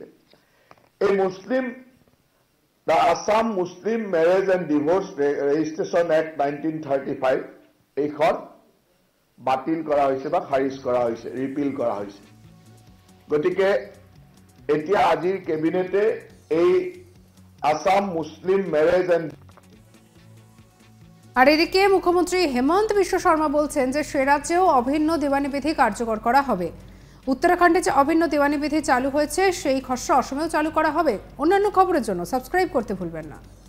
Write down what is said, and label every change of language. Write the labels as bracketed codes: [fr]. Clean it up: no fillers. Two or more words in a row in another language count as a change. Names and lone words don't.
[as] এই দ্য আসাম মুছলিম মেৰেজ এণ্ড ডিভোৰ্চ ৰেজিষ্ট্ৰেশ্যন এক্ট 1935 এইখন বাতিল কৰা হৈছে বা খাৰিজ কৰা হৈছে, ৰিপিল কৰা হৈছে। গতিকে এতিয়া আজিৰ কেবিনেটে এই আসাম মুছলিম মেৰেজ এণ্ড [bn] আর এদিকে মুখ্যমন্ত্রী হেমন্ত বিশ্ব শর্মা বলছেন যে সে রাজ্যেও অভিন্ন দেওয়ানি বিধি কার্যকর করা হবে। উত্তরাখণ্ডে যে অভিন্ন দেওয়ানি বিধি চালু হয়েছে সেই খসড়া অসমেও চালু করা হবে। অন্যান্য খবরের জন্য সাবস্ক্রাইব করতে ভুলবেন না।